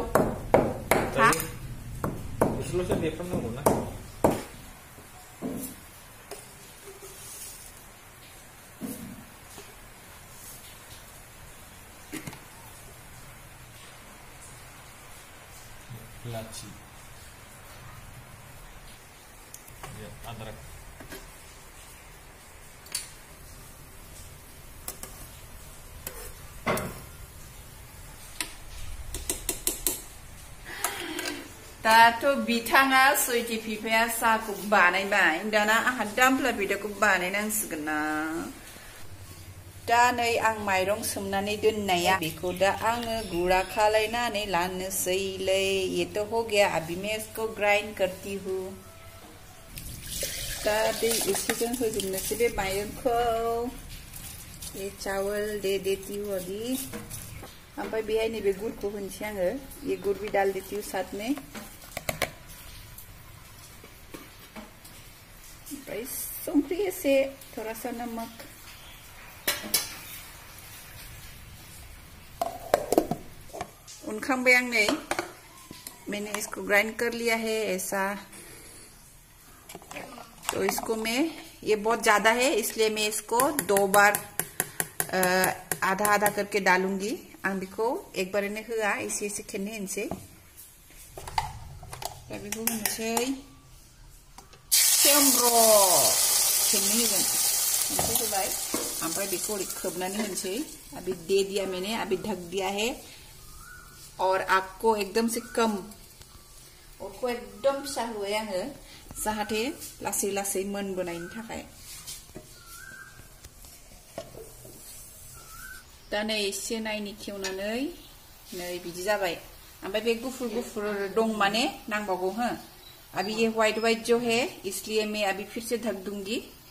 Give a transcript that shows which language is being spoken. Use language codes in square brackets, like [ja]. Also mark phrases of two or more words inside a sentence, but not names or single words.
[brx] हा? एसेल'सो देफ्रामनांगौ ना। [hi] इलायची, ये अदरक, [brx] दाथ' बिथाङा स्वीटी बिफाया साहाखौ बानायबाय। दाना आंहा दामफ्ला फिथाखौ बानायनांसिगोन ना। दा नै आं माइरं सोमनानै दोननाया, बेखौ दा आङो गुरा खालायनानै लानोसैलै। [hi] ये तो हो गया, अभी मैं इसको ग्राइंड करती हूँ। [brx] दा दै एसेजों होजोबनोसै बे माइरंखौ। [hi] ये चावल दे देती हूँ अभी। [brx] ओमफ्राय बेहाय नैबे गुरखौ होनोसै आङो [hi] ये गुड़ भी डाल देती हूँ साथ में [brx] ओमफ्राय संख्रि एसे [hi] थोड़ा सा नमक [brx] उनखांबाय आं नै [hi] मैंने इसको ग्राइंड कर लिया है ऐसा तो इसको मैं ये बहुत ज्यादा है इसलिए मैं इसको 2 बार आधा आधा करके डालूंगी [brx] आं बेखौ एक बारैनो होआ एसे एसे खेबनै होनोसै दा बेखौ होनोसै सेमब्र खेबनै होगोन ओमफ्राय होबाय ओमफ्राय बेखौ ओरै खोबनानै होनोसै [hi] अभी दे दिया मैंने अभी ढक दिया है और आग को एकदम से कम और को एकदम [brx] फिसा होबाय आङो जाहाथे लासै लासै मोनबोनायनि थाखाय दा नै एसे नायनि खेवनानै नै बिदि जाबाय ओमफ्राय बे गुफुर गुफुर दं माने नांबावगौ हो [hi] अभी ये व्हाइट व्हाइट जो है इसलिए मैं अभी फिर से ढक दूंगी